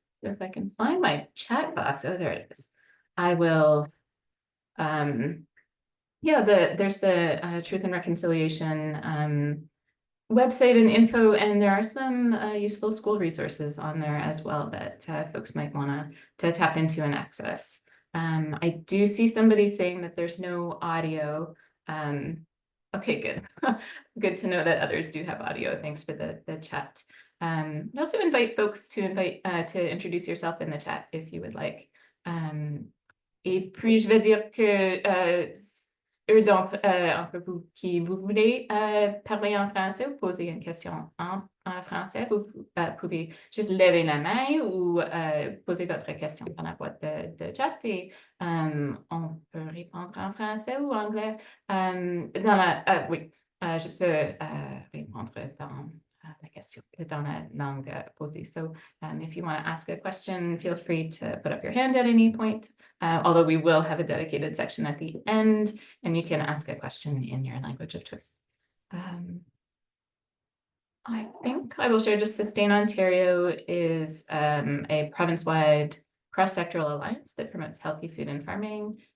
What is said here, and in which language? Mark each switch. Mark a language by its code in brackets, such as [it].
[en] So if I can find my chat box, oh, there it is. I will, yeah, there's the Truth and Reconciliation website and info, and there are some useful school resources on there as well that folks might want to tap into and access. I do see somebody saying that there's no audio. Okay, good. Good to know that others do have audio. Thanks for the chat. I also invite folks to introduce yourself in the chat if you would like. [fr] Et puis, je vais dire que eux entre vous qui vous voulez parler en français ou poser une question en français, vous pouvez juste lever la main ou poser votre question dans la boîte de chat et on peut répondre en français ou anglais. Oui, je peux répondre dans la question dans la langue posée. [en] So if you want to ask a question, feel free to put up your hand at any point, although we will have a dedicated section at the end, and you can ask a question in your language of choice. I think I will share just Sustain Ontario is a province-wide cross-sectoral alliance that promotes healthy food and farming.